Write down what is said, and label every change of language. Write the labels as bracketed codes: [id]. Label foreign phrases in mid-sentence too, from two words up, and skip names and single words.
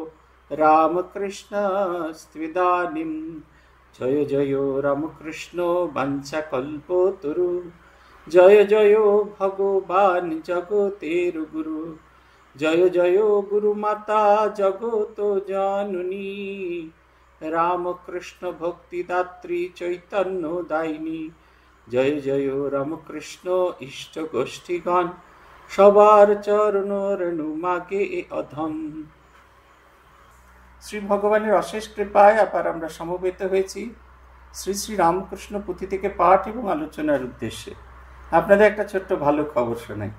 [sa] रामकृष्णस्त्विदानीं जय जयो रामकृष्णो वंशकल्पोतरु जय जयो भगवान् जगतेरुगुरु जय जयो गुरुमाता जगतो जाननी रामकृष्ण भक्तिदात्री चैतन्यदायिनी जय जयो रामकृष्ण इष्ट गोष्ठीगण [bn] সবার চরণ রেণু মাগে এ অধম। শ্রী ভগবানের অশেষ কৃপায় আবার আমরা সমবেত হয়েছি শ্রী শ্রী রামকৃষ্ণ পুঁথি থেকে পাঠ এবং আলোচনার উদ্দেশ্যে। আপনাদের একটা ছোট্ট ভালো খবর শোনাই।